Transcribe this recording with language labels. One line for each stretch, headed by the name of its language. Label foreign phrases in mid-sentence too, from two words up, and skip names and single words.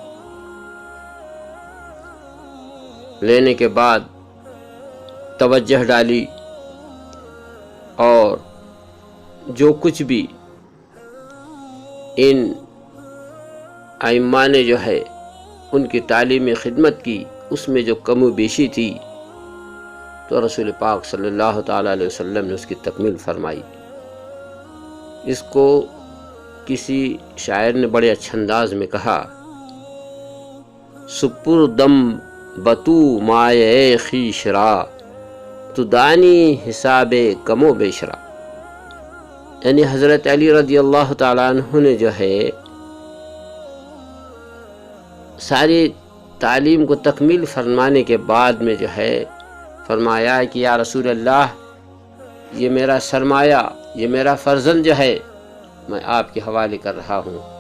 Urdu: لینے کے بعد توجہ ڈالی، اور جو کچھ بھی ان ائمہ نے جو ہے ان کی تعلیمی خدمت کی، اس میں جو کم و بیشی تھی تو رسول پاک صلی اللہ تعالیٰ علیہ وسلم نے اس کی تکمیل فرمائی۔ اس کو کسی شاعر نے بڑے اچھے انداز میں کہا،
Persian: سپردم بتو مائے خویش را تو دانی حساب کم و بیش را۔
Urdu: یعنی حضرت علی رضی اللہ تعالیٰ عنہ نے جو ہے ساری تعلیم کو تکمیل فرمانے کے بعد میں جو ہے فرمایا کہ یا رسول اللہ، یہ میرا سرمایہ، یہ میرا فرزند جو ہے میں آپ کے حوالے کر رہا ہوں۔